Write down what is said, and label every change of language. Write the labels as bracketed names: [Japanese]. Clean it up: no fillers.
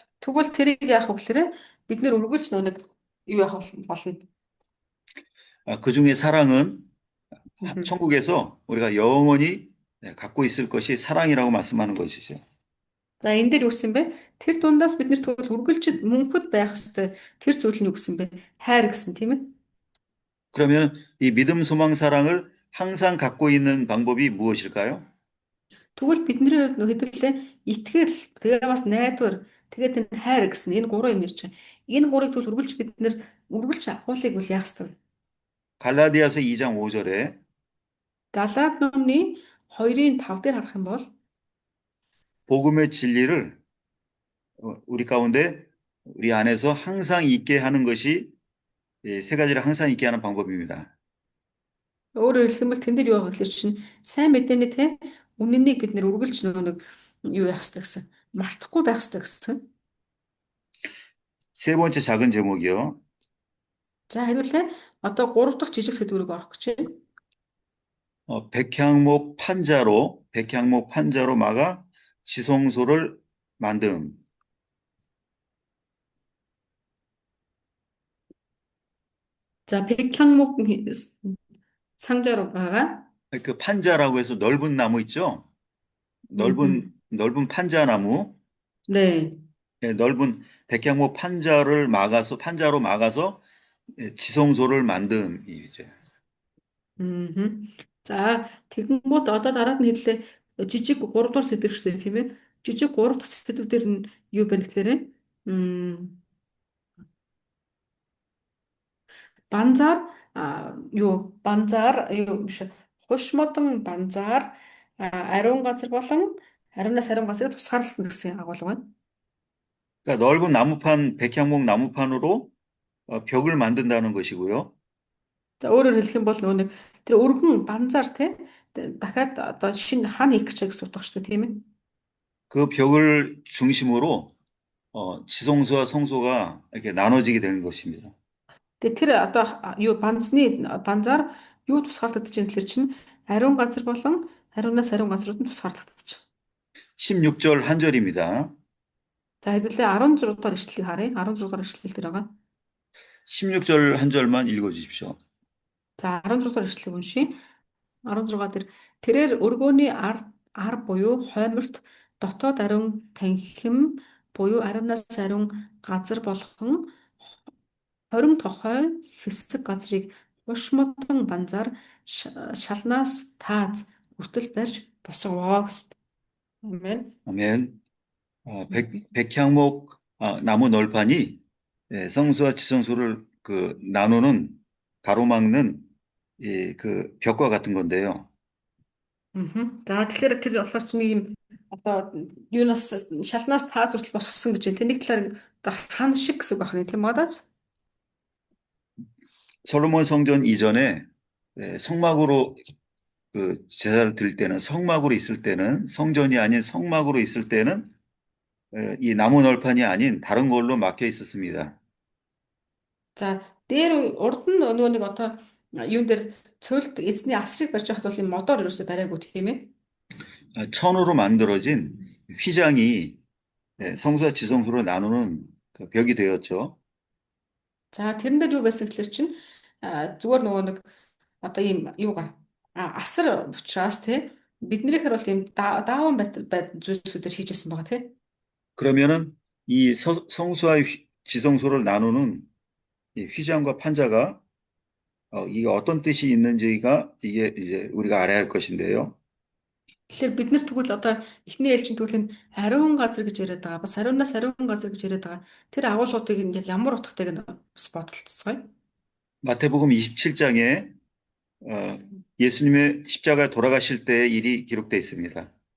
[Mongolian] Тэгвэл тэрийг яах вэ гэхээр бид нэр үргэлж нэг юу яах болно. [Korean] 그 중에 사랑은 천국에서 우리가 영원히 갖고 있을 것이 사랑이라고 말씀하는 것이죠. [Mongolian] За энэ дээр юу гэсэн бэ? Тэр дундаас бид нэр тэгвэл үргэлж мөнхөд байх ёстой. Тэр зүйл нь юу гэсэн бэ? Хайр гэсэн тийм ээ. [Korean] 그러면 이 믿음, 소망, 사랑을 항상 갖고 있는 방법이 무엇일까요? [Mongolian] Тэгвэл бидний хувьд хэдүүлээ итгэл, тэгээ бас найдвар, тэгээд энэ хайр гэсэн энэ гурван юм ирж байгаа. Энэ гурыг тэгвэл үргэлж бид нэр үргэлж авахыг бол яах ёстой вэ? [Korean] 갈라디아서 2장 5절에 [Mongolian] Галаад номны 2-ын 5 дээр харах юм бол [Korean] 복음의 진리를 우리 가운데 우리 안에서 항상 있게 하는 것이 세 가지를 항상 있게 하는 방법입니다. [Mongolian] өөрөөр хэлэх юм бол тэн дээр юу байгаа гэхэлэр чинь сайн мэдээний те үнэнийг бид нэр үргэлж нэг юу яах ёстой гэсэн. Мартахгүй байх ёстой гэсэн. [Korean] 세 번째 작은 제목이요. [Mongolian] За хэвлээ одоо 3 дахь жижиг сэдвүүрийг орох гэж байна. [Korean] 백향목 판자로 막아 지성소를 만듦. [Mongolian] За [Korean] 백향목 상자로 [Mongolian] байгаа. [Korean] 그 판자라고 해서 넓은 나무 있죠? 넓은 판자나무. 네. 넓은 백향목 판자로 막아서 지성소를 만듦이죠. [Mongolian] За тэгэнгүүт одоо дараад нь хэллээ жижиг 3 дугаар сэдв шүү дээ тийм ээ. Жижиг 3 дахь сэдв дээр нь юу байна гэхээр банзаар юу биш хуш модон банзаар ариун газар болон ариунаас ариун газрыг тусгаарласан гэсэн агуулга байна. [Korean] 그러니까 넓은 나무판, 백향목 나무판으로 벽을 만든다는 것이고요. [Mongolian] За өөрөөр хэлэх юм бол нөгөө нэг тэр өргөн банзаар те дахиад одоо шинэ хан хийх гэж гэсэн утга шүү дээ тийм ээ. [Korean] 그 벽을 중심으로 지성소와 성소가 이렇게 나눠지게 되는 것입니다. [Mongolian] Тэгээ тэр одоо юу банзаар юу тусгаарлагдаж байна гэхэлэр чинь ариун газар болон ариунаас ариун газрууд нь тусгаарлагдаж байна. [Korean] 16절 한 절입니다. [Mongolian] За хэдүүлээ 16 дугаар ишлэлийг харъя. 16 дугаар ишлэл дээр байгаа. [Korean] 16절 한 절만 읽어주십시오. [Mongolian] За 16 дугаар ишлэлийг уншийе. 16 дээр тэрээр өргөөний ар буюу хойморт дотоод ариун танхим буюу ариунаас ариун газар болгон 20 тохой хэсэг газрыг хуш модон банзаар шалнаас тааз хүртэл барьж босговоо гэсэн. Амен. [Korean] 아멘. 백향목 나무 널판이 성소와 지성소를 나누는 가로막는 그 벽과 같은 건데요. [Mongolian] За тэгэхээр тэр болохоор ч нэг юм одоо юунаас шалнаас тааз хүртэл босгосон гэж байна. Тэний талаар одоо хан шиг гэсэн үг байна тийм удаас. [Korean] 솔로몬 성전 이전에 성막으로 그 제사를 드릴 때는 성막으로 있을 때는 성전이 아닌 성막으로 있을 때는 이 나무 널판이 아닌 다른 걸로 막혀 있었습니다. [Mongolian] За дээр урд нь нөгөө нэг одоо юун дээр цөлд эзний асрыг барьж байхад бол юм модоор ерөөсөй бариагүй тийм ээ. [Korean] 천으로 만들어진 휘장이 성소와 지성소로 나누는 그 벽이 되었죠. [Mongolian] За тэрэн дээр юу байсан гэхэлэр чинь зүгээр нөгөө нэг одоо ийм юугаар асар учраас те биднийхээр бол ийм дааван зүйлсүүдээр хийжсэн байгаа те. [Korean] 그러면은 이 성소와 지성소를 나누는 이 휘장과 판자가 이게 어떤 뜻이 있는지가 이게 이제 우리가 알아야 할 것인데요. [Mongolian] Тэгэхээр бид нар тэгвэл одоо эхний ээлжийн тэгвэл энэ ариун газар гэж яриад байгаа. Бас ариунаас ариун газар гэж яриад байгаа. Тэр агуулгуудыг яг ямар утгатайг нь бас бодолцгоё. [Korean] 마태복음 27장에 예수님의 십자가에 돌아가실 때의 일이 기록되어 있습니다.